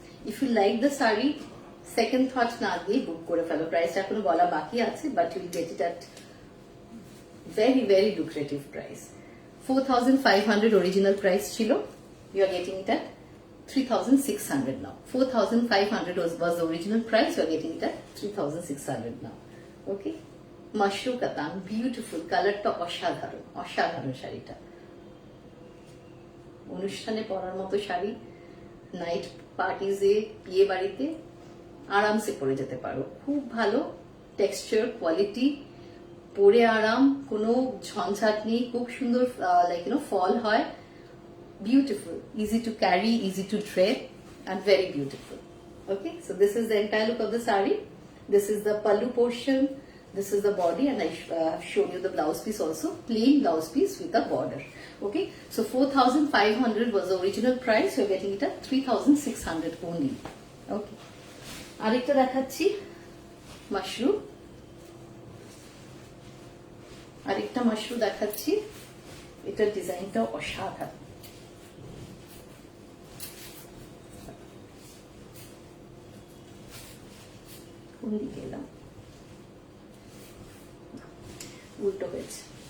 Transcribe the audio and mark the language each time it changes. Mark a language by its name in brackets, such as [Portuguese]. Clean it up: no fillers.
[English] if you like the sari, second thought [Bangla] না দিয়ে বুক করে ফেলো। প্রাইসটা এখনো বলা বাকি আছে, [English] But you'll get it at very very lucrative price. 4,500 original price ছিল, you are getting it at 3,600 now. 4,500 was the original price, you are getting it at 3,600 now. [Bangla] Okay, Mashru কাতান, বিউটিফুল, কালারটা অসাধারণ, অসাধারণ শাড়িটা, অনুষ্ঠানে পরার মতো শাড়ি, নাইট পার্টিজে, বিয়ে বাড়িতে আরামসে পরে যেতে পারো, খুব ভালো টেক্সচার, কোয়ালিটি, পরে আরাম, কোনো ঝঞ্ঝাট নেই, খুব সুন্দর লাইক ফল হয়, [English] beautiful, easy to carry, easy to drape, and very beautiful. Okay, so this is the entire look of the sari. This is the pallu portion, this is the body, and I have shown you the blouse piece also, plain blouse piece with a border. Okay, so 4,500 was the original price, you're getting it at 3,600 only. [Bangla] Okay, আরেকটা দেখাচ্ছি মাশরু, আরেকটা মাশরু দেখাচ্ছি, এটার ডিজাইনটা অসাধারণ, কোন দিকে এলাম, উল্টো হয়েছে,